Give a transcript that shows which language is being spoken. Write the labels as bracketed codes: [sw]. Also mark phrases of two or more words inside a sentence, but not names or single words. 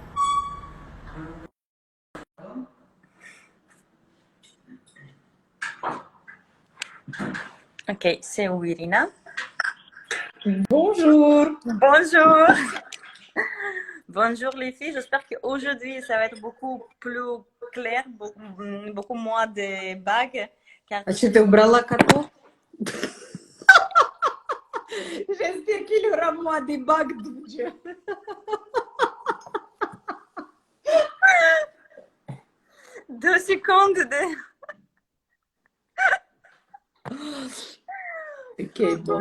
[fr] Ok, c'est Irina. Bonjour. Bonjour. Bonjour les filles, j'espère qu'aujourd'hui ça va être beaucoup plus clair, beaucoup moins de bugs. Car [ru] А что ты убрала котов? [fr] J'espère qu'il y aura moins des bugs, Dieu. 2 secondes de... Ok, bon.